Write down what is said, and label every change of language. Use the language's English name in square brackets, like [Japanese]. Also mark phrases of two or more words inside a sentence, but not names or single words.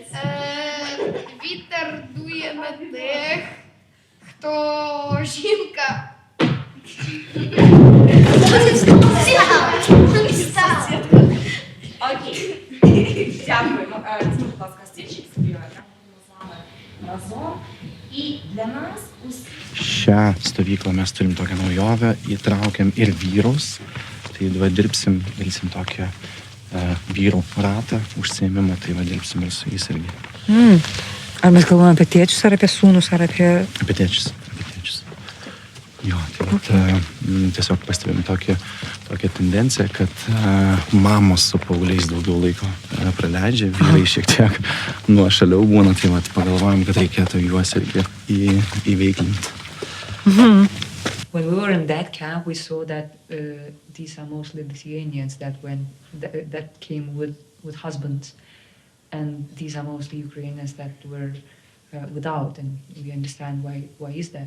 [Ukrainian] Вітер дує на тих, хто жінка. Окей. Дякуємо. Візьми, будь ласка, стільчик собі. Ми з вами разом. І для нас [Lithuanian] Šią stovyklą mes turim tokią naujovę, įtraukiam ir vyrus. Tai va darysim tokią vyrų ratą, užsiėmimą, tai va dirbsim ir su jais irgi. Ar mes kalbame apie tėčius, ar apie sūnus, ar apie... Apie tėčius. Jo, tai vat, tiesiog pastebėjom tokią tendenciją, kad mamos su paaugliais daugiau laiko praleidžia, vyrai šiek tiek nuošaliau būna, tai vat pagalvojom, kad reikėtų juos irgi įveiklinti. [English] When we were in that camp, we saw that these are mostly Lithuanians that came with husbands, and these are mostly Ukrainians that were without, and we understand why is that.